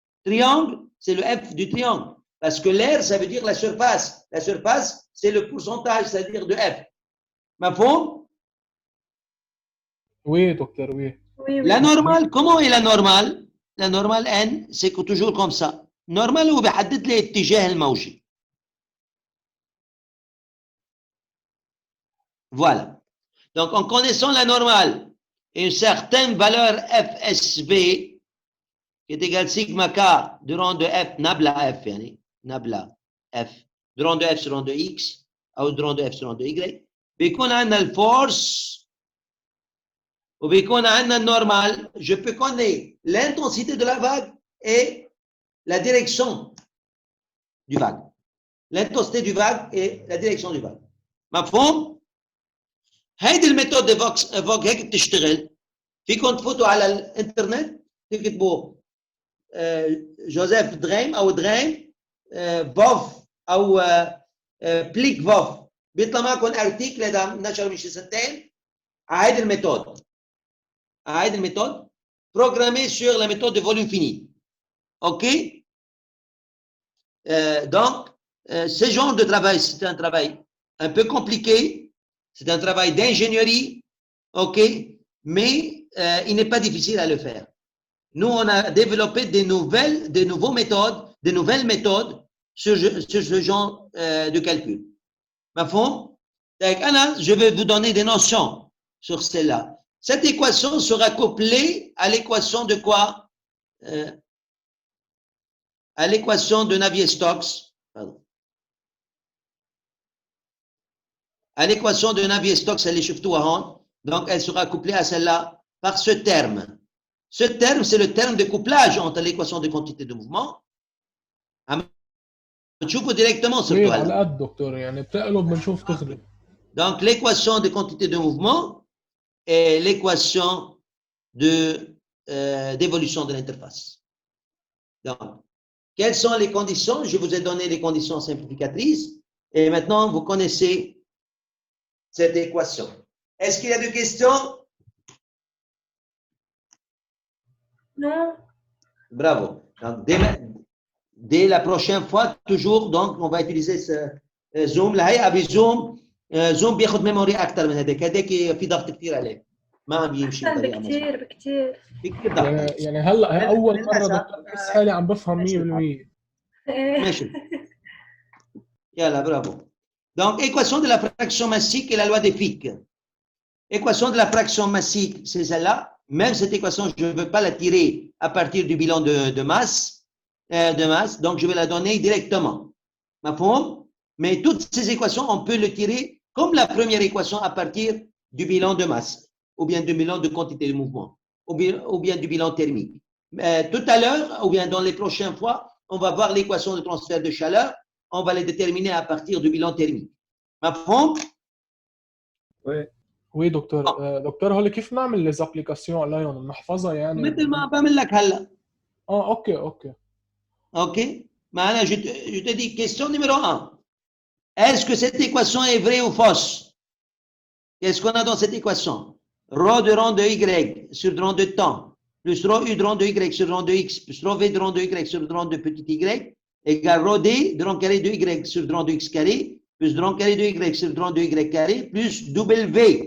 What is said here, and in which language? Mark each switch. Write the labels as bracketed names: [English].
[French] Triangle, c'est le F du triangle. Parce que l'aire, ça veut dire la surface. La surface, c'est le pourcentage, c'est-à-dire de F. [Arabic] Mafhum? [French] Oui, docteur, oui. La normale, comment est la normale? La normale N, c'est toujours comme ça. [Arabic] Normal هو بيحدد لي اتجاه الموجة. [French] Voilà. Donc, en connaissant la normale et une certaine valeur FSV qui est égale sigma K du rang de F, nabla F, yani, nabla F, du rang de F sur rang de X, ou du rang de F sur rang de Y, [Arabic] بيكون عندنا الفورس وبيكون عندنا النورمال. [French] Je peux connaître l'intensité de la vague et la direction du vague. L'intensité du vague et la direction du vague. [Arabic] مفهوم؟ هيدي الميثود فوق هيك بتشتغل. فيكم تفوتوا على الانترنت تكتبوا جوزيف دريم او دريم فوف او بليك فوف بيطلع معكم ارتيكل هذا نشر من شي سنتين على هيدي الميثود. على هيدي الميثود [French] programmée sur la méthode de volume fini. OK? Donc, ce genre de travail, c'est un travail un peu compliqué, c'est un travail d'ingénierie, OK? Mais il n'est pas difficile à le faire. Nous, on a développé des nouvelles méthodes sur ce genre de calcul. Mafhum? Je vais vous donner des notions sur celle-là. Cette équation sera couplée à l'équation de quoi? À l'équation de Navier-Stokes. Pardon. À l'équation de Navier-Stokes, elle est [Arabic] شفتوها هون. [French] Donc, elle sera couplée à celle-là par ce terme. Ce terme, c'est le terme de couplage entre l'équation de quantité de mouvement. تشوفوا directement sur Oui, toi [Arabic] على [French] là. [Arabic] قد دكتور يعني بتقلب بنشوف تغلب. [French] Donc, l'équation de quantité de mouvement et l'équation d'évolution de l'interface. Donc, quelles sont les conditions? Je vous ai donné les conditions simplificatrices et maintenant vous connaissez cette équation. Est-ce qu'il y a des questions? Non. Bravo. Donc, Dès la prochaine fois, toujours, donc, on va utiliser ce zoom. Là, avec zoom, zoom [Arabic] بياخد ميموري أكتر من هذاك في ضغط كثير عليه. ما عم يمشي أحسن بطريقة مظبوطة. بكتير بكتير. بكثير ضغط. يعني هلا اول مره للأسف، دكتور بحس حالي عم بفهم 100%. ماشي. Yalla, bravo. [French] Donc, équation de la fraction massique et la loi des Fick. Équation de la fraction massique, c'est celle-là. Même cette équation, je ne veux pas la tirer à partir du bilan de masse. Donc, je vais la donner directement. Ma forme. Mais toutes ces équations, on peut le tirer comme la première équation à partir du bilan de masse, ou bien du bilan de quantité de mouvement, ou bien du bilan thermique. Tout à l'heure, ou bien dans les prochaines fois, on va voir l'équation de transfert de chaleur. On va les déterminer à partir du bilan thermique. [Arabic] مفهوم؟ وي دكتور. دكتور هول كيف نعمل لي ابليكاسيون عليهم بنحفظها يعني مثل ما بعمل لك هلا. اوكي. [French] OK. Maintenant, je te dis question numéro 1. Est-ce que cette équation est vraie ou fausse? Qu'est-ce qu'on a dans cette équation? Rho de rang de y sur rang de temps, plus rho u de rang de y sur rang de x, plus rho v de rang de y sur rang de petit y, égale rho d de rang carré de y sur rang de x carré, plus de rang carré de y sur rang de y carré, plus w.